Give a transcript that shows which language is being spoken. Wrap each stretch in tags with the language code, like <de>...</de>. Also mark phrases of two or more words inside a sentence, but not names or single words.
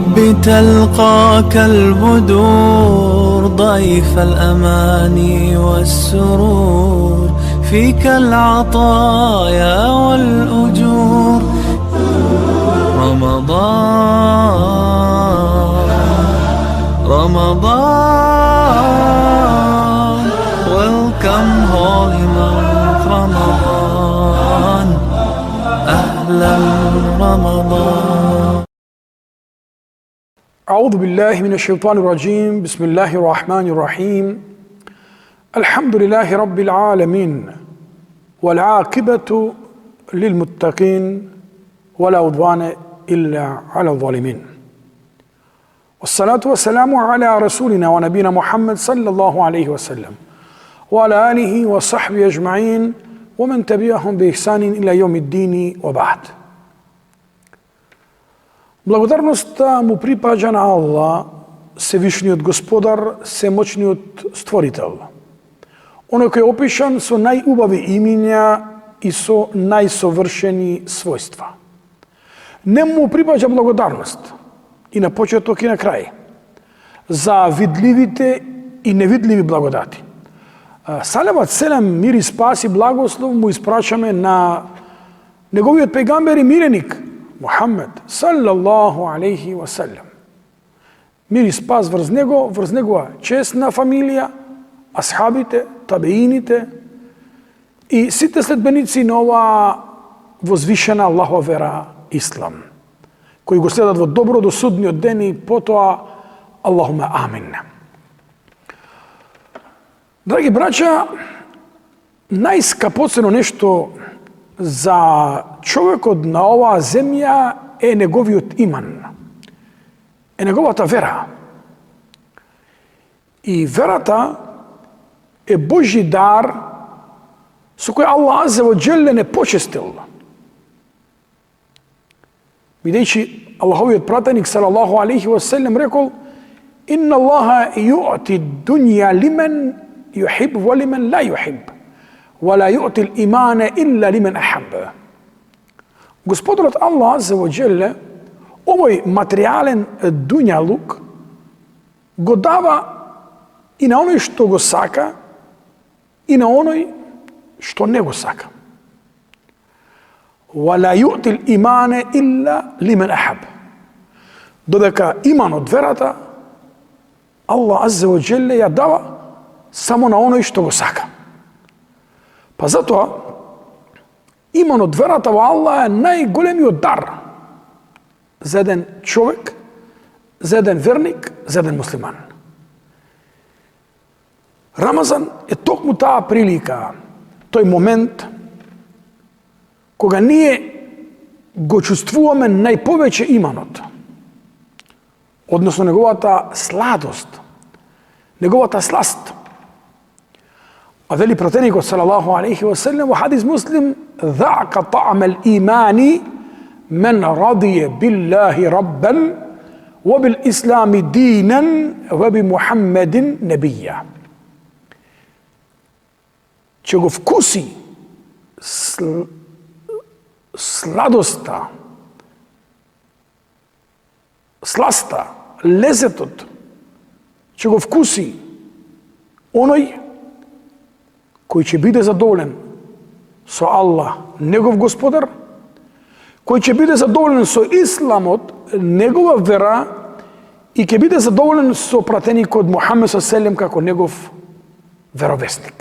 <ar>تلقاك البدور ضيف الأماني والسرور فيك العطايا والأجور رمضان</ar> <en>welcome holy month</en> <ar>رمضان أهلا رمضان. أعوذ بالله من الشيطان الرجيم. بسم الله الرحمن الرحيم. الحمد لله رب العالمين والعاقبة للمتقين ولا عدوان إلا على الظالمين. والصلاة والسلام على رسولنا ونبينا محمد صلى الله عليه وسلم وعلى آله وصحبه أجمعين ومن تبعهم بإحسان إلى يوم الدين وبعد.</ar> <mk>Благодарноста му припаѓа на Аллах, Севишниот Господар, Семочниот Створител. Оној кој е опишан со најубави имиња и со најсовршени својства. Нему му припаѓа благодарност и на почеток и на крај за видливите и невидливи благодати. Салават, селам, мир и спас и благослов му испрашаме на неговиот пејгамбер и миреник Мухаммед</mk> <ar>صلى الله عليه وسلم.</ar> <mk>Мир и спас врз него, врз негова честна фамилија, асхабите, табеините и сите следбеници на оваа возвишена Аллахова вера Ислам, кои го следат во добро до судниот ден и потоа</mk> <ar>اللهم آمين.</ar> <mk>Драги браќа, најскапоцено нешто за човекот на оваа земја е неговиот иман, е неговата вера. И верата е Божји дар со кој Аллах</mk> <ar>عز وجل</ar> <mk>не почестил. Бидејќи Аллаховиот пратеник</mk> <ar>صلى الله عليه وسلم</ar> <mk>рекол:</mk> <ar>"إن الله يعطي الدنيا لمن يحب ولمن لا يحب، ولا يعطي الإيمان إلا لمن أحب."</ar> <mk>Господарот Аллах</mk> <ar>عز وجل</ar> <mk>овој материјален дуњалук го дава и на оној што го сака и на оној што не го сака.</mk> <ar>وَلَا يُؤْتِ الْإِمَانَ إِلَّا لِمَنْ أَحَبَ.</ar> <mk>Додека иманот, верата, Аллах</mk> <ar>عز وجل</ar> <mk>ја дава само на оној што го сака. Па затоа, иманот, верата во Аллах е најголемиот дар за еден човек, за еден верник, за еден муслиман. Рамазан е токму таа прилика, тој момент кога ние го чувствуваме најповеќе иманот, односно неговата сладост, неговата сласт. А вели пратеникот</mk> <ar>صلى الله عليه وسلم</ar> <mk>во хадис Муслим:</mk> <ar>"ذاق طعم الإيمان من رضي بالله ربا وبالإسلام دينا وبمحمد نبيا."</ar> <mk>Че го вкуси сладоста, сласта, лезетот, че го вкуси оној кој ќе биде задоволен со Аллах, негов Господар, кој ќе биде задоволен со Исламот, негова вера, и ќе биде задоволен со пратеникот Мухаммед селем како негов веровесник.</mk>